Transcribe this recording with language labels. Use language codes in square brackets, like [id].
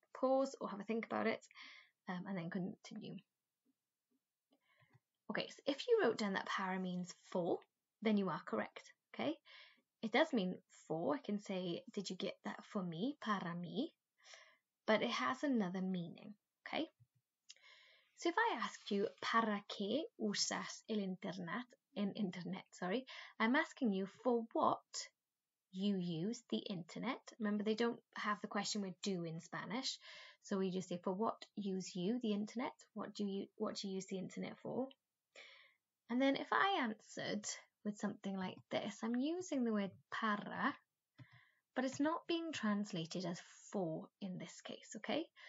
[en] Pause or have a think about it, and then continue. Okay, so if you wrote down that para means for, then you are correct, okay? It does mean for. I can say, did you get that for me, [es] para mí? [en] But it has another meaning, okay? So if I asked you, [es] ¿para qué usas el internet? [en] I'm asking you for what you use the internet. Remember, they don't have the question with do in Spanish. So we just say, for what use you the internet? What do you use the internet for? And then if I answered with something like this, I'm using the word para, but it's not being translated as for in this case, okay?